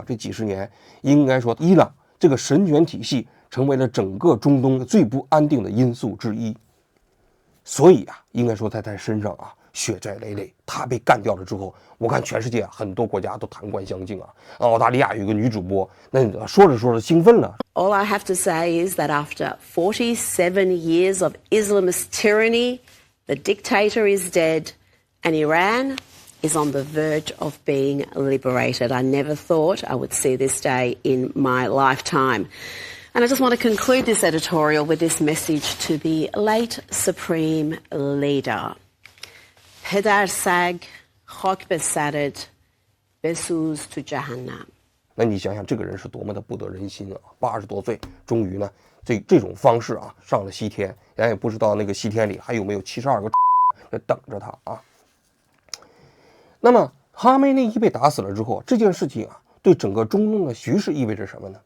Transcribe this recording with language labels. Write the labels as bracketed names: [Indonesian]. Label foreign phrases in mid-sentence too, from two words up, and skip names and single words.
[Chinese] 这几十年应该说伊朗这个神权体系成为了整个中东最不安定的因素之一。所以啊，应该说在他身上啊血债累累。他被干掉了之后，我看全世界很多国家都弹冠相敬啊。澳大利亚有一个女主播，那说着说着兴奋了。 [English] All I have to say is that after 47 years of Islamist tyranny, the dictator is dead and Iran is on the verge of being liberated. I never thought I would see this day in my lifetime. And I just want to conclude this editorial with this message to the late Supreme Leader. [Persian] پدر سگ خاک به سرت بسوز تو جهنم. [Chinese] 那你想想这个人是多么的不得人心啊！80多岁，终于呢，这种方式啊，上了西天，咱也不知道那个西天里还有没有72个在等着他啊。那么哈梅内伊被打死了之后，这件事情啊，对整个中东的局势意味着什么呢？